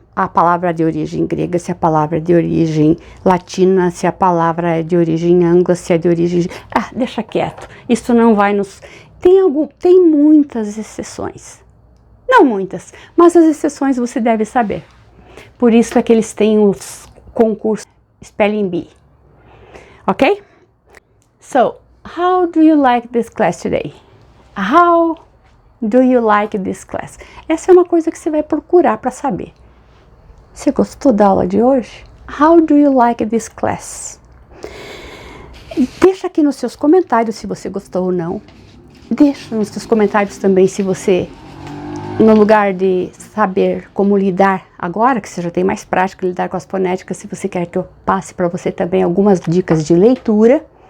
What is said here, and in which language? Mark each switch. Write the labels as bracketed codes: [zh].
[pt] a palavra de origem grega, se a palavra é de origem latina, se a palavra é de origem anglo, se é de origem... Ah, deixa quieto. Isso não vai nos... Tem muitas exceções. Não muitas, mas as exceções você deve saber. Por isso é que eles têm os concursos Spelling Bee. Ok? [en] So, how do you like this class today? How do you like this class? [pt] Essa é uma coisa que você vai procurar para saber. Você gostou da aula de hoje? [en] How do you like this class? [pt] Deixa aqui nos seus comentários se você gostou ou não. Deixa nos seus comentários também se você, no lugar de saber como lidar agora, que você já tem mais prática lidar com as fonéticas, se você quer que eu passe para você também algumas dicas de leitura.